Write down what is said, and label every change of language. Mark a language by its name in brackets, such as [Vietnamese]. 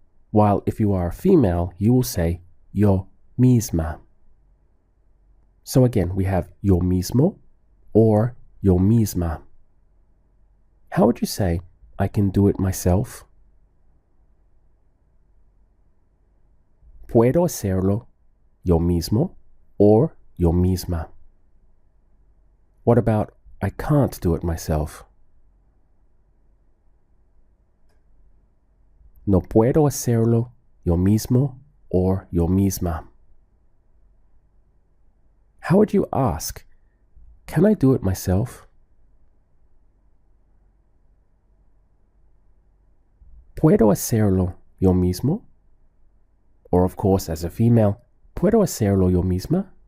[English] While if you are a female, you will say [Spanish] yo misma. [English] So again, we have [Spanish] yo mismo [English] or [Spanish] yo misma. [English] How would you say I can do it myself? [Spanish] Puedo hacerlo yo mismo or yo misma. [English] What about I can't do it myself? [Spanish] No puedo hacerlo yo mismo or yo misma. [English] How would you ask, can I do it myself? [Spanish] Puedo hacerlo yo mismo? [English] Or of course, as a female, [Spanish] puedo hacerlo yo misma?